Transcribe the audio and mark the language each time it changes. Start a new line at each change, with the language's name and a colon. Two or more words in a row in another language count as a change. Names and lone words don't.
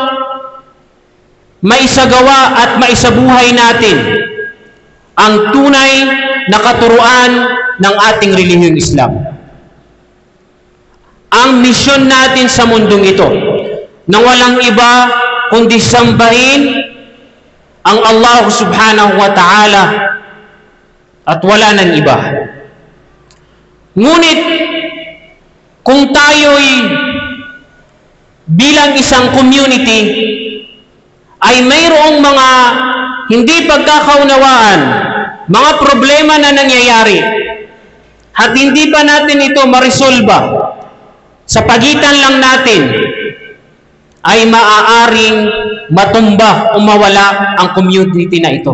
Filipino: maisagawa at maisabuhay natin ang tunay na katuruan ng ating relihiyong Islam. Ang misyon natin sa mundong ito, na walang iba kundi sambahin ang Allah
Arabic: سبحانه وتعالى
Filipino: at wala nang iba. Ngunit kung tayo'y bilang isang community ay mayroong mga hindi pagkakaunawaan, mga problema na nangyayari, at hindi pa natin ito marisolba sa pagitan lang natin, ay maaaring matumba o mawala ang community na ito.